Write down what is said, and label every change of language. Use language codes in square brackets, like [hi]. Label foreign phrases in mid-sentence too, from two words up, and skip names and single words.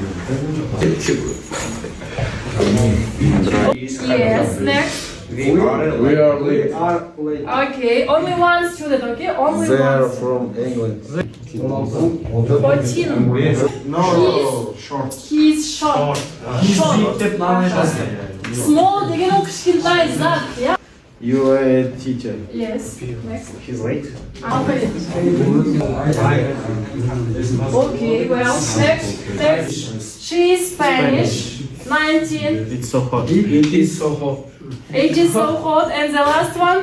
[en] Yes, next. We are late. Okay, only one student, okay? Only They are one. from England. 14. No, short. He's short. [kk] Small деген ол кішкентай зат, иә? [en] You are a teacher. Yes. Next. He's late. Okay, well, next. She is Spanish. 19. It's so hot. It is so hot. It is so hot. And the last one?